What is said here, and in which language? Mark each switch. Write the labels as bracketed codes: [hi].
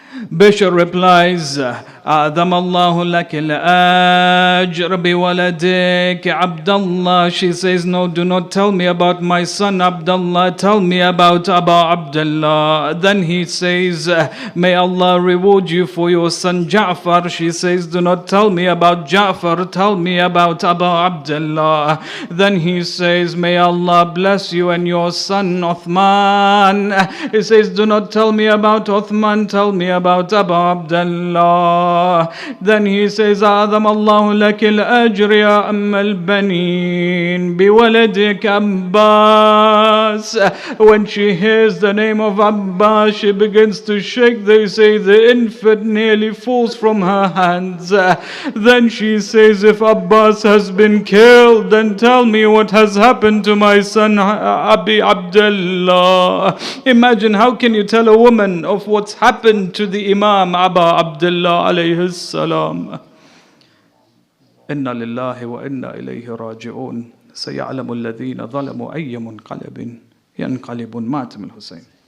[en] Bishr replies, [ar] أعظم الله لك الأجر بولدك [en] Abdullah. She says, no, do not tell me about my son Abdullah, tell me about Abu Abdullah. Then he says, may Allah reward you for your son Jaffer. She says, do not tell me about Jaffer, tell me about Abu Abdullah. Then he says, may Allah bless you and your son Uthman. He says, do not tell me about Uthman, tell me about Abu Abdullah. Then he says, [ar] أعظم الله لك الأجر يا أم البنين بولدك [en] Abbas. When she hears the name of Abbas, she begins to shake. They say the infant nearly falls from her hands. Then she says, if Abbas has been killed, then tell me what has happened to my son Abi Abdullah. Imagine, how can you tell a woman of what's happened to the Imam Abu Abdullah alayhi السلام. [ar] إنا لله وإنا إليه راجعون سيعلم الذين ظلموا أي منقلب ينقلب ماتم الحسين.